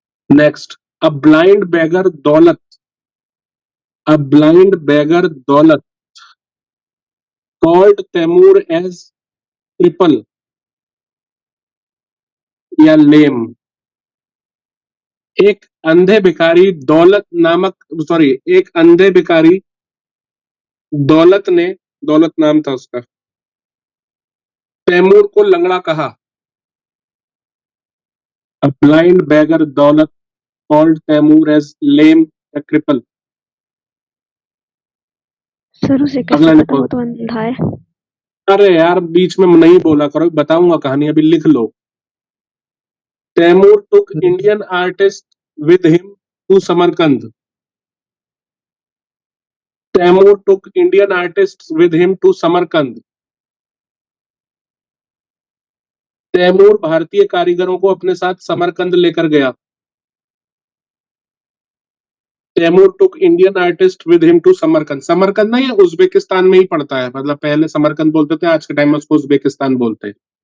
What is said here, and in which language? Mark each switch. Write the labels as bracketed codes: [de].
[en] Next, a blind beggar Daulat. A blind beggar Daulat called Timur as triple या lame. [hi] एक अंधे भिखारी दौलत नामक, सॉरी, एक अंधे भिखारी दौलत ने, दौलत नाम था उसका, तैमूर को लंगड़ा कहा। [en] A blind beggar Daulat called Timur as lame या cripple। [hi] सर उसे अगला कैसे पता, लिखो। वो तो अंधा है। अरे यार, बीच में नहीं बोला करो, बताऊंगा कहानी, अभी लिख लो। [en] Timur took Indian artist with him to Samarkand. Timur took Indian artists with him to Samarkand. [hi] Taimur भारतीय कारीगरों को अपने साथ समरकंद लेकर गया। तैमूर [en] took Indian artist with him to [hi] Samarkand. Samarkand ना, ये उज्बेकिस्तान में ही पड़ता है, मतलब पहले समरकंद बोलते थे, आज के टाइम में उसको उज्बेकिस्तान बोलते हैं।